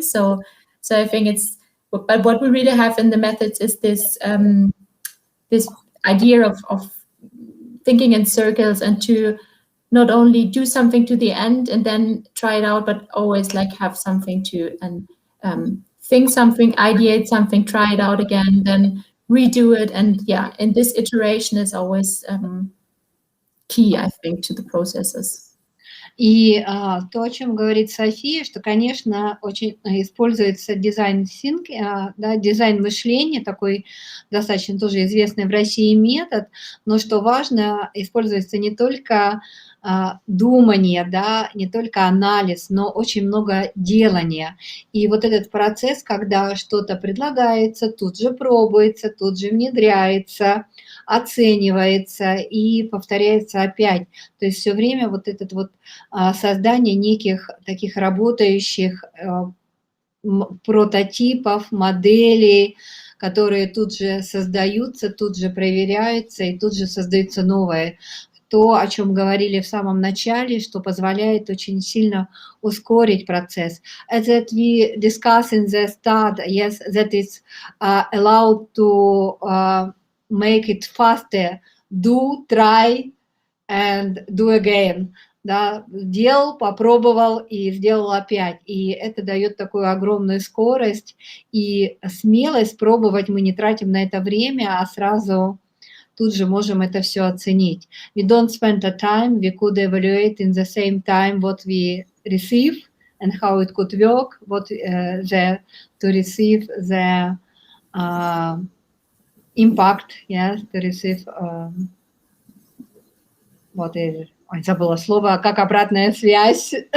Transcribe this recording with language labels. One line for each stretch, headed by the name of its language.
English: So I think it's, but what we really have in the methods is this this idea of thinking in circles, and to not only do something to the end and then try it out, but always like have something to think something, ideate something, try it out again, then redo it. And yeah, and this iteration is always key, I think, to the processes.
Russian: И то, о чем говорит София, что, конечно, очень используется дизайн да, дизайн мышления, такой достаточно тоже известный в России метод, но что важно, используется не только думание, да, не только анализ, но очень много делания. И вот этот процесс, когда что-то предлагается, тут же пробуется, тут же внедряется, оценивается и повторяется опять. То есть все время вот это вот создание неких таких работающих прототипов, моделей, которые тут же создаются, тут же проверяются и тут же создаются новые. То, о чем говорили в самом начале, что позволяет очень сильно ускорить процесс.
English: As that we discussed in the start, yes, that is allowed to make it faster, do, try and do again.
Russian: Да, сделал, попробовал и сделал опять. И это дает такую огромную скорость и смелость пробовать. Мы не тратим на это время, а сразу тут же можем это все оценить.
English: We don't spend the time, we could evaluate in the same time what we receive and how it could work, what to receive the impact, yes, to receive what is,
Russian: ой, забыла слово, как обратная связь.